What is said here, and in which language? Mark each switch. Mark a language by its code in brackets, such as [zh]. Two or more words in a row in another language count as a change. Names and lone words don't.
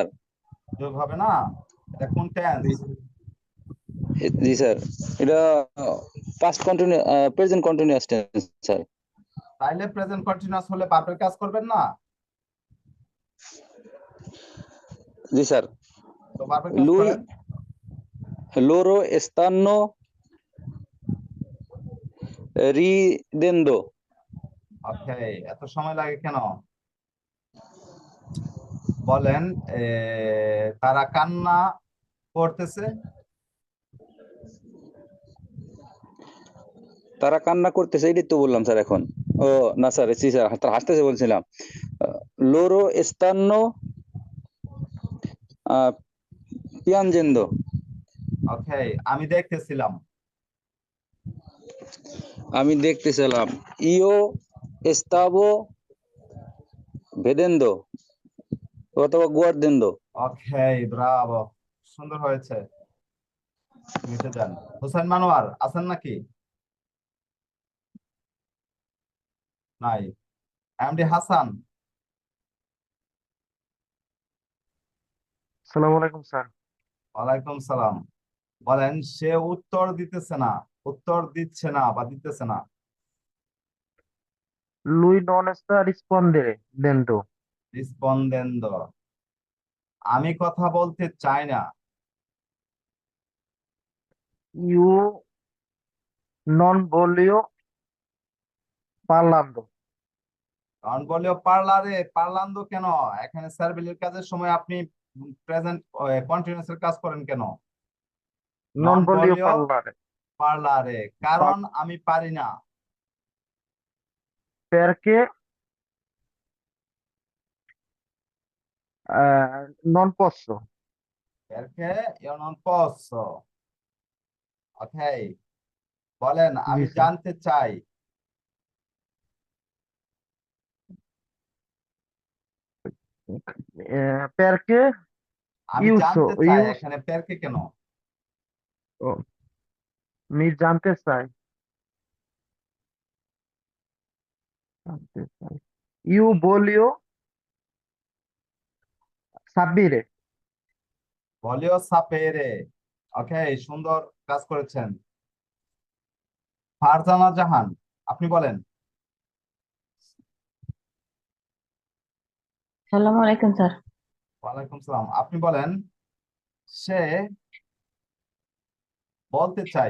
[bn] যোগ হবে না, এটা কোন টেন্স? জি স্যার, এটা [en] past continue present continuous tense [bn] স্যার। তাইলে [en] present continuous [bn] হলে ভার্বের কাজ করবেন না? জি স্যার। তো ভার্বের কাজ [it] Lui [bn] করেন। [it] loro stanno ridendo. [bn] ওকে, এত সময় লাগে কেন? বলেন তারা কান্না করতেছে। তারা কান্না করতেছে, এটাই তো বললাম স্যার এখন। ও না স্যার, জি স্যার, তারা হাসতেছে বলছিলাম। [it] loro stanno piangendo. [bn] ওকে, আমি দেখতেছিলাম। আমি দেখতেছিলাম। [it] io stavo vedendo [bn] অথবা guardando. ওকে, ব্রাভো, সুন্দর হয়েছে। মিটে যান। হোসেন মানোয়ার আছেন নাকি? নাই। এমডি হাসান, আসসালামু আলাইকুম স্যার। ওয়ালাইকুম সালাম। বলেন সে উত্তর দিতেছে না, উত্তর দিচ্ছে না বা দিতেছে না। [it] Lui non sta rispondendo. [bn] রিসপন্দেন্দ, আমি কথা বলতে চাই না। [it] Io non voglio parlando. [bn] কারণ [it] voglio parlare, [bn] পার্লান্দো কেন? এখানে সার্ভিলের কাজের সময় আপনি [en] present continuous [bn] এর কাজ করেন কেন? [it] নন Non voglio বলিও parlare. [bn] পার্লারে, কারণ আমি পারি না। [it] Perché non posso. perché io non posso। ওকে, বলেন [bn] জি আমি স্যার। জানতে চাই। [it] Perché [bn] আমি জানতে চাই, [it] io [bn] এখানে পেরকে কেন? oh, mi জানতে চাই। [it] Io voglio sapere. voglio sapere. [bn] ওকে, সুন্দর কাজ করেছেন। ফারজানা জাহান, আপনি বলেন। সালামু আলাইকুম স্যার। ওয়ালাইকুম সালাম, আপনি বলেন সে বলতে চাই।